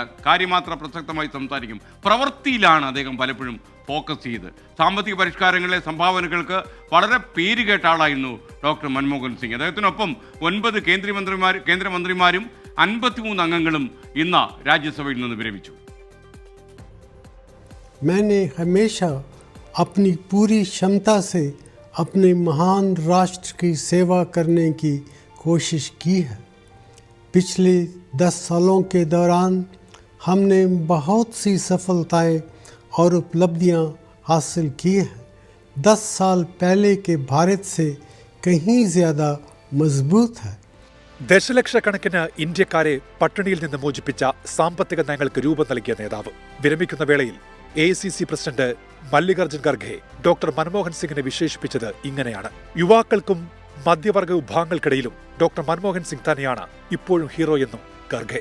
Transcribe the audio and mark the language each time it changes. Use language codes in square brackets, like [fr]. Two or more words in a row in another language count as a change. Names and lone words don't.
[ml] കാര്യമാത്ര പ്രസക്തമായി സംസാരിക്കും. പ്രവൃത്തിയിലാണ് അദ്ദേഹം പലപ്പോഴും ഫോക്കസ് ചെയ്ത്. സാമ്പത്തിക പരിഷ്കാരങ്ങളിലെ സംഭാവനകൾക്ക് വളരെ പേരുകേട്ട ആളായിരുന്നു ഡോക്ടർ മൻമോഹൻ സിംഗ്. അദ്ദേഹത്തിനൊപ്പം 9 കേന്ദ്രമന്ത്രിമാരും 53 അംഗങ്ങളും ഇന്ന് രാജ്യസഭയിൽ നിന്ന് വിരമിച്ചു. [hi] मैंने हमेशा अपनी पूरी क्षमता से अपने महान राष्ट्र की सेवा करने की कोशिश की है. पिछले 10 सालों के दौरान हमने बहुत सी सफलताएं और उपलब्धियां हासिल की हैं. 10 साल पहले के भारत से कहीं ज़्यादा मजबूत है. [ml] ദശലക്ഷക്കണക്കിന് ഇന്ത്യക്കാരെ പട്ടിണിയിൽ നിന്ന് മോചിപ്പിച്ച സാമ്പത്തിക നയങ്ങൾക്ക് രൂപം നൽകിയ നേതാവ്. വിരമിക്കുന്ന വേളയിൽ AICC പ്രസിഡന്റ് മല്ലികാർജ്ജുൻ ഖാർഗെ ഡോക്ടർ മൻമോഹൻ സിംഗിനെ വിശേഷിപ്പിച്ചത് ഇങ്ങനെയാണ്: യുവാക്കൾക്കും മധ്യവർഗ വിഭാഗങ്ങൾക്കിടയിലും ഡോക്ടർ മൻമോഹൻ സിംഗ് തന്നെയാണ് ഇപ്പോഴും ഹീറോ എന്നും ഖാർഗെ.